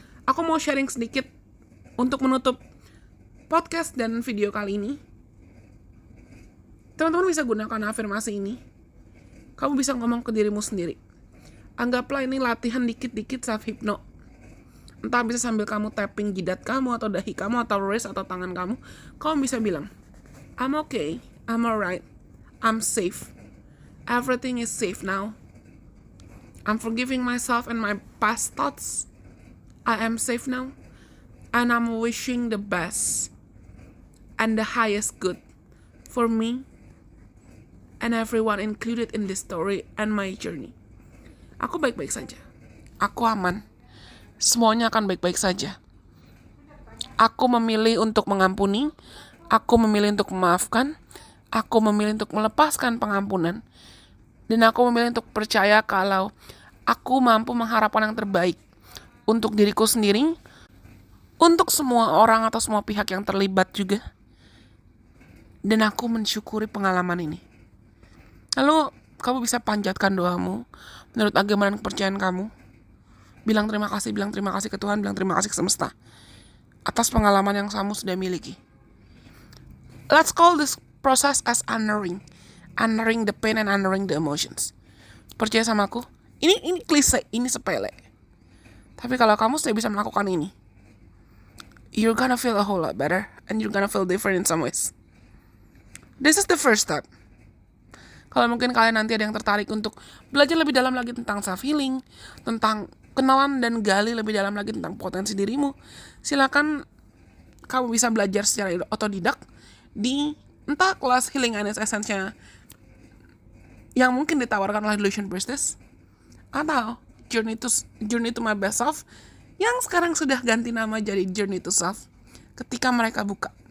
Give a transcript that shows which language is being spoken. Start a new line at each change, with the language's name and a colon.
Indonesian: Aku mau sharing sedikit untuk menutup podcast dan video kali ini. Teman-teman bisa gunakan afirmasi ini. Kamu bisa ngomong ke dirimu sendiri. Anggaplah ini latihan dikit-dikit self-hypno. Entah bisa sambil kamu tapping jidat kamu, atau dahi kamu, atau wrist, atau tangan kamu. Kamu bisa bilang,
English: I'm okay, I'm alright, I'm safe. Everything is safe now. I'm forgiving myself and my past thoughts. I am safe now. And I'm wishing the best and the highest good for me and everyone included in this story and my journey.
Indonesian: Aku baik-baik saja. Aku aman. Semuanya akan baik-baik saja. Aku memilih untuk mengampuni. Aku memilih untuk memaafkan. Aku memilih untuk melepaskan pengampunan. Dan aku memilih untuk percaya kalau aku mampu mengharapkan yang terbaik untuk diriku sendiri, untuk semua orang atau semua pihak yang terlibat juga. Dan aku mensyukuri pengalaman ini. Lalu kamu bisa panjatkan doamu menurut agama dan kepercayaan kamu. Bilang terima kasih ke Tuhan, bilang terima kasih ke semesta atas pengalaman yang kamu sudah miliki.
English: Let's call this process as honoring the pain and honoring the emotions.
Indonesian: Percaya sama aku, ini klise, ini sepele. Tapi kalau kamu sudah bisa melakukan ini,
English: you're gonna feel a whole lot better and you're gonna feel different in some ways. This is the first step.
Indonesian: Kalau mungkin kalian nanti ada yang tertarik untuk belajar lebih dalam lagi tentang self-healing, tentang kenalan dan gali lebih dalam lagi tentang potensi dirimu, silakan kamu bisa belajar secara otodidak di entah kelas Healing and Its Essence-nya yang mungkin ditawarkan oleh Delusion Priestess, atau Journey to My Best Self yang sekarang sudah ganti nama jadi Journey to Self ketika mereka buka.